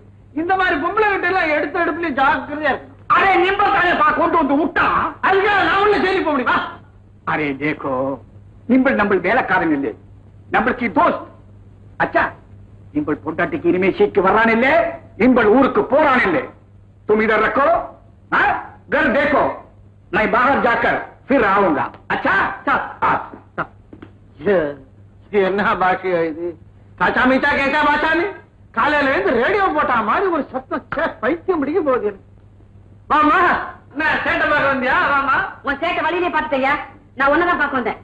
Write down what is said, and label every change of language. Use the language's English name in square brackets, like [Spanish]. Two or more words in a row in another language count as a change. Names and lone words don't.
[Tamil] இந்த மாதிரி பொம்பளை கிட்ட எல்லாம் எடுத்த எடுப்புலயும் ஜாக்கிரதையா இருக்கு. அரே நிம்ப தானே கொண்டு வந்து விட்டா, அதுக்காக நான் உள்ள சரி போக முடியுமா? [Hindi] अरे देखो, [Tamil] நிம்பள் நம்ம வேலைக்காரன் இல்லை, நம்மளுக்கு தோஸ்த். அச்சா, நிம்பள் பொண்டாட்டிக்கு இனிமே சீக்கு வர்றான் இல்ல, நிம்பள் ஊருக்கு போறான் இல்ல. [Hindi] तुम इधर रखो, घर देखो, मैं बाहर जाकर फिर आऊंगा. अच्छा [Tamil] இது என்ன பாஷையா இது? காச்சா மீச்சா கேட்டா பாஷான்னு காலையில இருந்து ரேடியோ போட்டா மாதிரி ஒரு சத்தம், பைத்தியம் பிடிக்க போகுது. வாமா, என்ன சேட்டை பார்க்க வந்தியா? வாமா. உன் சேட்டை வழியிலே பாத்துட்டேயா, நான் ஒன்னதான் பார்க்க வந்தேன்.